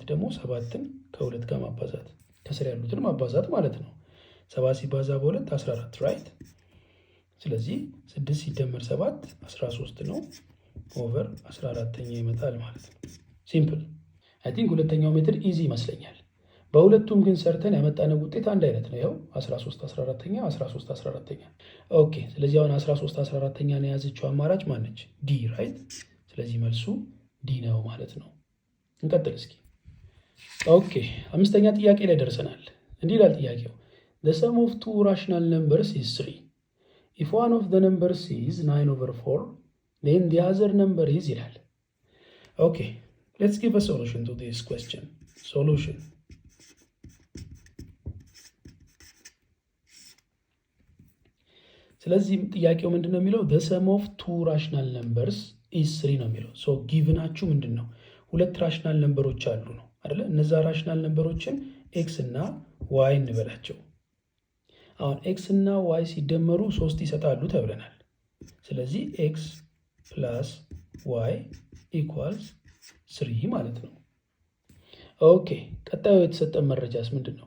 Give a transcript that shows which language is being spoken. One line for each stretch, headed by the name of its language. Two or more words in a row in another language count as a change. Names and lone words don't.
Amharic: ደግሞ 7ን ከ2 ጋር ማባዛት ከስር ያሉትን ማባዛት ማለት ነው። 7 ሲባዛ በ2 14 ራይት። ስለዚህ 6 ሲደመር 7 13 ነው። ኦቨር 14ኛ ይመጣል ማለት ነው። ሲምፕል።
English: I think
Amharic: ሁለተኛው ሜትድ ኢዚ ይመስለኛል። በሁለቱም ግን ሰርተን ያመጣነው ውጤት አንድ አይነት ነው። ይኸው 13 14ኛ 13 14ኛ። ኦኬ። ስለዚህ አሁን 13 14ኛን የያዘችው አማራጭ ማነች? ዲ ራይት። ስለዚህ መልሱ ዲ ነው ማለት ነው። እንቀጥል እስኪ። ኦኬ፣ አምስተኛ ጥያቄ ላይ ደርሰናል። እንዲህ ይላል ጥያቄው
English: the sum of two rational numbers is 3 if one of the numbers is 9/4 then the other number is
Amharic: ይላል። ኦኬ፣
English: let's give a solution to this question.
Amharic: Solution. ስለዚህ ጥያቄው ምንድን ነው የሚለው
English: the sum of two rational numbers is 3
Amharic: ነው የሚለው። ሶ ጊቭናችሁ ምንድን ነው? ሁለት
English: rational numbers
Amharic: አሉ ነው አይደለ? እነዛ
English: rational numbers
Amharic: ኤክስ እና ዋይ እንበላቸው። አሁን ኤክስ እና ዋይ ሲደመሩ 3 ይሰጣሉ ተብለናል። ስለዚህ
English: x plus y equals 3
Amharic: ማለት ነው። ኦኬ፣ ቀጣዩ የተሰጠን መረጃስ ምንድን ነው?